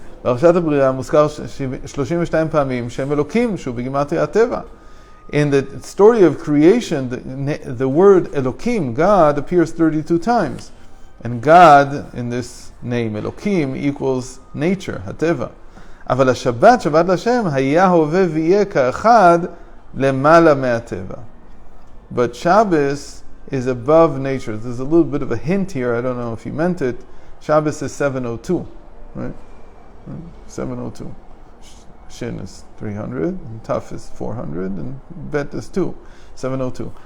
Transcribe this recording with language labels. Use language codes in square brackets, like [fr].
[he] פרשת הבריאה מוזכר 32 פעמים שם אלוקים שהוא בגימטריה הטבע. [en] In the story of creation, the word Elokim, God, appears 32 times. And God, in this name, Elokim, equals nature, הטבע. [he] אבל השבת, שבת לשם, היה הווה ויהיה כאחד למעלה מהטבע. [en] But Shabbos is above nature. There's a little bit of a hint here, I don't know if he meant it. Shabbos is 702, right? 702. Shin is 300, and Taf is 400, and Bet is 2. 702.